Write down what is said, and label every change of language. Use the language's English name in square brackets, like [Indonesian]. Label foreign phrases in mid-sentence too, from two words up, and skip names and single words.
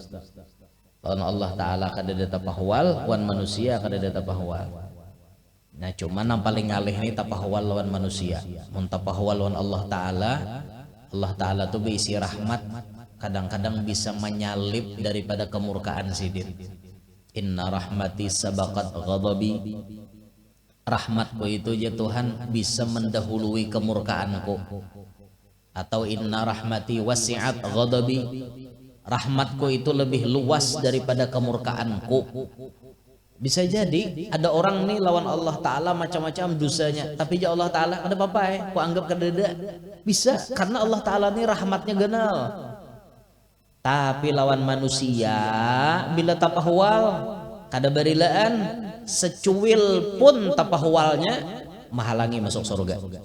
[Banjar] Lawan Allah Ta'ala kada ada tapahwal, wan manusia kada ada tapahwal. Nah cuman yang paling ngalih ini tapahwal lawan manusia. Mun tapahwal lawan Allah Ta'ala tuh berisi rahmat. Kadang-kadang bisa menyalip daripada kemurkaan Sidin. [Arabic] إن رحمتي سبقت غضبي. [Banjar] Rahmatku itu ya Tuhan bisa mendahului kemurkaanku. [Arabic] Atau إن رحمتي وسعت غضبي. [Banjar] Rahmatku itu lebih luas daripada kemurkaanku. Bisa jadi ada orang nih lawan Allah Ta'ala macam-macam dosanya, tapi ya Allah Ta'ala ada apa-apa ku anggap kededa. Bisa karena Allah Ta'ala nih rahmatnya genal. Tapi lawan manusia bila tapahwal kada barilaan secuil pun tapahwalnya menghalangi masuk surga.